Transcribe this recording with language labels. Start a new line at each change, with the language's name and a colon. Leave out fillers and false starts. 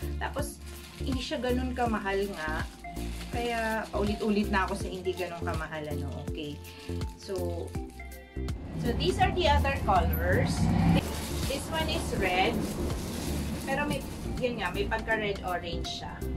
Filipino: Tapos, hindi siya ganun kamahal nga. Kaya, paulit-ulit na ako sa hindi ganun kamahal, ano, okay.
English: So these are the other colors. This one is red.
Filipino: Pero yan nga, may pagka-red orange siya.